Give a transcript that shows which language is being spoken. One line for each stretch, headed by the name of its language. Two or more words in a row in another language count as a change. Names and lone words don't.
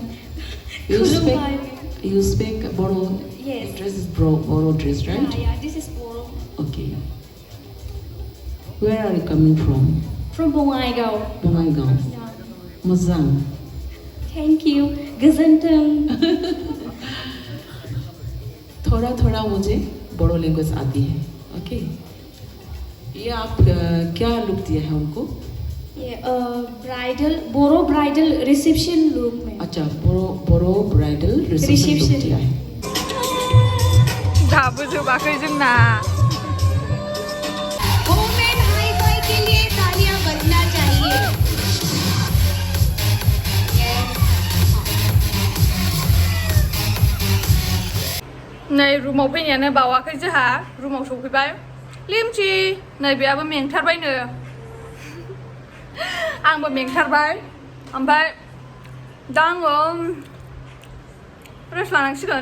English: You speak. Kurumbai. You speak Boro. Yes. Dress is Boro dress, right? Yeah, this is Boro. Okay. Where are you coming from? From Bongaigaon. Bongaigaon. Yeah. Mazang. Thank you. Gazantan.
Hindi: थोड़ा थोड़ा मुझे बोरो लैंग्वेज आती है. ओके. ये आप क्या लुक दिया है उनको?
English: Bridal, Boro bridal reception look, ma'am. अच्छा, Boro bridal reception look Reception.
Hindi: दिया है.
Bodo: दाबो जोबाखै जोंना
English: women high five
Hindi: के लिए तालियां बजना चाहिए
Bodo: नै रुमाव फैनायानो बावाखै जोंहा रुमाव सफैबाय लिमचि नै बेयाबो मेंथारबायनो आंबो मेंथारबाय ओमफ्राय दा आङो रेस्ट लानांसिगोन